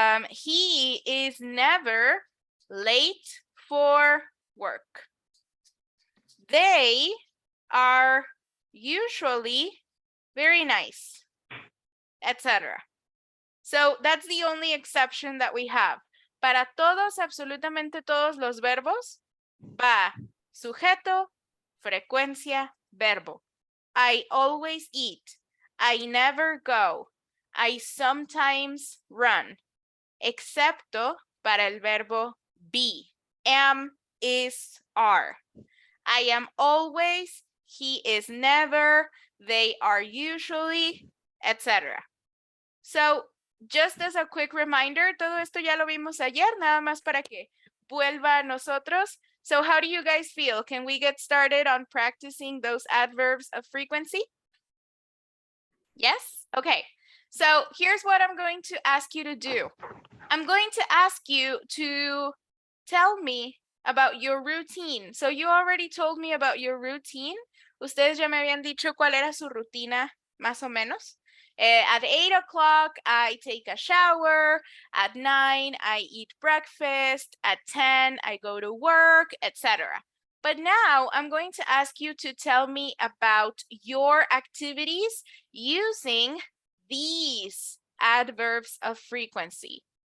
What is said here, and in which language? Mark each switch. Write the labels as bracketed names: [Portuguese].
[English] He is never late for work. They are usually very nice, etc. So that's the only exception that we have. [Spanish] Para todos, absolutamente todos los verbos, va sujeto, frecuencia, verbo. [English] I always eat. I never go. I sometimes run. [Spanish] Excepto para el verbo be. [English] Am, is, are. I am always, he is never, they are usually, etc. So, just as a quick reminder, [Spanish] todo esto ya lo vimos ayer, nada más para que vuelva a nosotros. [English] So how do you guys feel? Can we get started on practicing those adverbs of frequency? Yes? Okay. So here's what I'm going to ask you to do. I'm going to ask you to tell me about your routine. So you already told me about your routine. [Spanish] Ustedes ya me habían dicho cuál era su rutina, más o menos. [English] At 8 o'clock, I take a shower. At 9, I eat breakfast. At 10, I go to work, etc. But now I'm going to ask you to tell me about your activities using these adverbs of frequency.